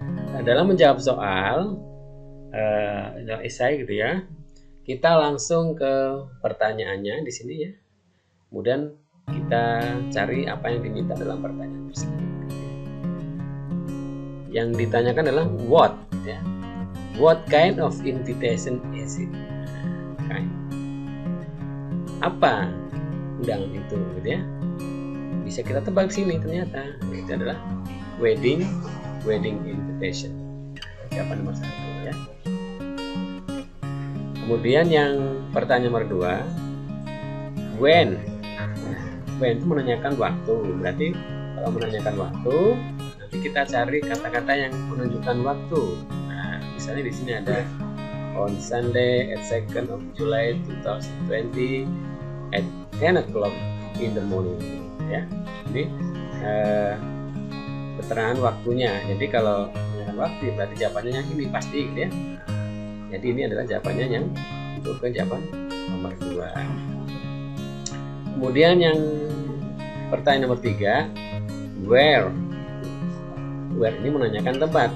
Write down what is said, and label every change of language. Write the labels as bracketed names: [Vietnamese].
[Indonesian] Nah, dalam menjawab soal esai gitu ya, kita langsung ke pertanyaannya di sini ya. Kemudian kita cari apa yang diminta dalam pertanyaan tersebut. Yang ditanyakan adalah what ya. [English] What kind of invitation is it? Kind. [Indonesian] Apa undangan itu gitu ya. Bisa kita tebak sini, ternyata itu adalah [English] wedding invitation. [Indonesian] Jawaban nomor 1 ya. Kemudian yang pertanyaan nomor 2, when itu menanyakan waktu. Berarti kalau menanyakan waktu, nanti kita cari kata-kata yang menunjukkan waktu. Nah, misalnya di sini ada [English] on Sunday at 2nd of July 2020 at 10 o'clock in the morning ya. [Indonesian] Jadi keterangan waktunya. Jadi kalau menanyakan waktu berarti jawabannya yang ini pasti gitu ya. Jadi ini adalah jawabannya yang untuk ke jawaban nomor 2. Kemudian yang pertanyaan nomor 3, where ini menanyakan tempat.